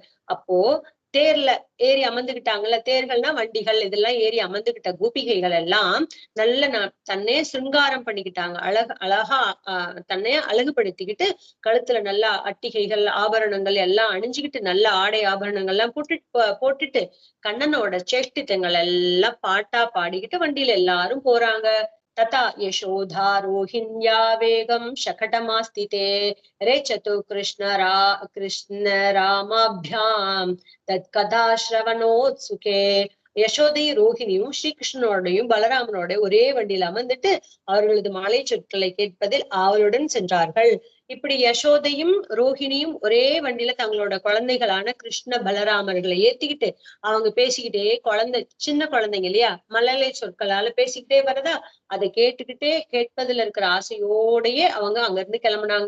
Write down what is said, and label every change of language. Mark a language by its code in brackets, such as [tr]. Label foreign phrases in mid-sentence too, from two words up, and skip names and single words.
[ta] அப்போ தேர்ல ஏறி அமர்ந்துகிட்டாங்கல்ல, தேர்கள்னா வண்டிகள், இதெல்லாம் ஏறி அமர்ந்துகிட்ட கோபிகைகள் எல்லாம் நல்ல தன்னே சிருங்காரம் பண்ணிக்கிட்டாங்க. அழகா தன்னைய அழகுபடுத்திக்கிட்டு கழுத்துல நல்லா அட்டிகைகள் ஆபரணங்கள் எல்லாம் அணிஞ்சுக்கிட்டு நல்ல ஆடை ஆபரணங்கள் எல்லாம் போட்டுட்டு கண்ணனோட சேஷ்டித்தங்கள் எல்லாம் பாட்டா பாடிக்கிட்டு வண்டியில எல்லாரும் போறாங்க. [sa] तथा यशोधा रोहिण्या वेगं शकटमास्तिते रेचतु कृष्ण रामाभ्याम तत्कथा श्रवणोत्सुके. [ta] யசோதையும் ரோஹிணியும் ஸ்ரீகிருஷ்ணனோடையும் பலராமனோட ஒரே வண்டியில அமர்ந்துட்டு அவர்களது மாலை சொற்களை கேட்பதில் ஆவலுடன் சென்றார்கள். இப்படி யசோதையும் ரோஹிணியும் ஒரே வண்டியில தங்களோட குழந்தைகளான கிருஷ்ண பலராமர்களை ஏத்திக்கிட்டு அவங்க பேசிக்கிட்டே சின்ன குழந்தைங்க இல்லையா, மழலை சொற்களால பேசிக்கிட்டே வரதா, அதை கேட்டுக்கிட்டே கேட்பதுல இருக்கிற ஆசையோடயே அவங்க அங்க இருந்து கிளம்புனாங்க.